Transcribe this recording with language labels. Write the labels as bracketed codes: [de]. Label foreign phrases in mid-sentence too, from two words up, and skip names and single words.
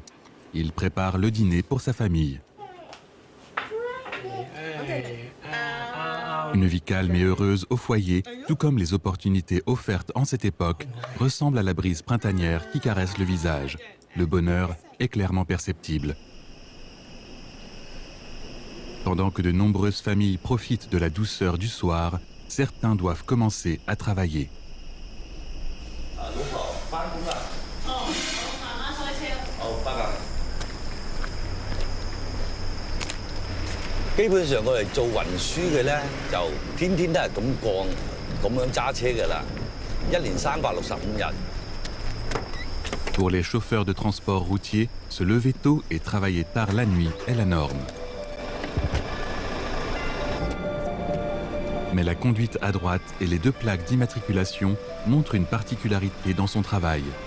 [fr] Il prépare le dîner pour sa famille. Une vie calme et heureuse au foyer, tout comme les opportunités offertes en cette époque, ressemblent à la brise printanière qui caresse le visage. Le bonheur est clairement perceptible. Pendant que de nombreuses familles profitent de la douceur du soir, certains doivent commencer à travailler. [yue] 基本上我哋做運輸嘅咧，就天天都係咁樣揸車㗎啦，一年365日。 [fr] Pour les chauffeurs de transport routier, se lever tôt et travailler tard la nuit est la norme. Mais la conduite à droite et les 2 plaques d'immatriculation montrent une particularité dans son travail.